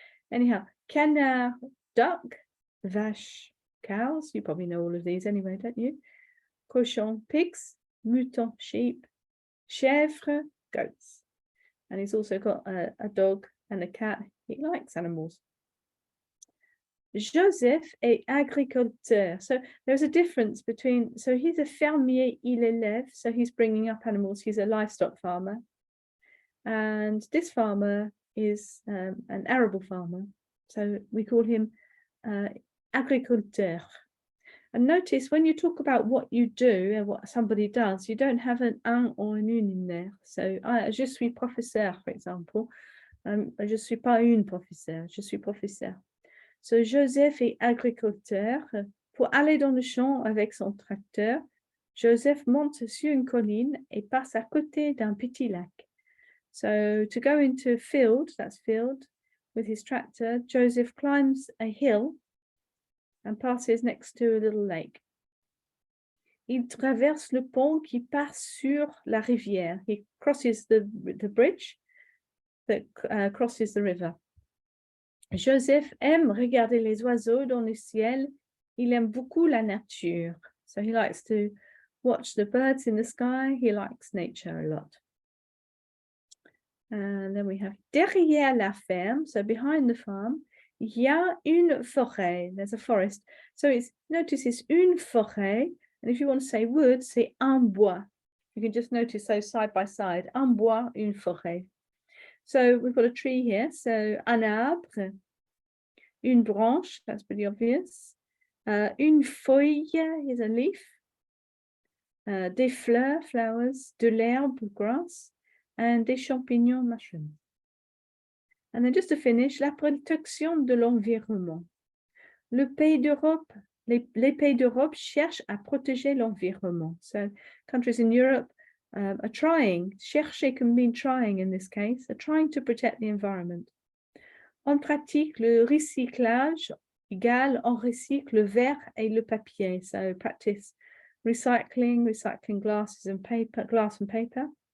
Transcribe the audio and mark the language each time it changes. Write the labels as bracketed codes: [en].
[en] Anyhow, canard, duck, vache, cows. You probably know all of these anyway, don't you? Cochon, pigs, mouton, sheep, chèvre, goats. And he's also got a dog and a cat. He likes animals. [fr] Joseph est agriculteur. [en] So there's a difference between, so he's a fermier, [fr] il élève, [en] so he's bringing up animals. He's a livestock farmer. And this farmer is an arable farmer. So we call him agriculteur. And notice when you talk about what you do and what somebody does, you don't have an un or an une in there. [fr] So je suis professeur, [en] for example. [fr] Je suis pas une professeur, je suis professeur. So Joseph est agriculteur. Pour aller dans le champ avec son tracteur, Joseph monte sur une colline et passe à côté d'un petit lac. [en] So to go into a field, that's field, with his tractor, Joseph climbs a hill and passes next to a little lake. [fr] Il traverse le pont qui passe sur la rivière. [en] He crosses the bridge that crosses the river. [fr] Joseph aime regarder les oiseaux dans le ciel. Il aime beaucoup la nature. [en] So he likes to watch the birds in the sky. He likes nature a lot. And then we have [fr] derrière la ferme, [en] so behind the farm, [fr] il y a une forêt. [en] There's a forest. So notice it's [fr] une forêt. [en] And if you want to say wood, say [fr] un bois. [en] You can just notice those side by side. [fr] Un bois, une forêt. [en] So we've got a tree here. So [fr] un arbre, une branche, [en] that's pretty obvious. [fr] Une feuille [en] is a leaf. [fr] Des fleurs, [en] flowers. [fr] De l'herbe, [en] grass. And [fr] des champignons, [en] mushrooms. And then just to finish, [fr] la protection de l'environnement. Les pays d'Europe cherchent à protéger l'environnement. [en] So countries in Europe are trying, chercher can mean trying in this case, are trying to protect the environment. [fr] On pratique le recyclage égale on recycle le verre et le papier. [en] So practice recycling glass and paper.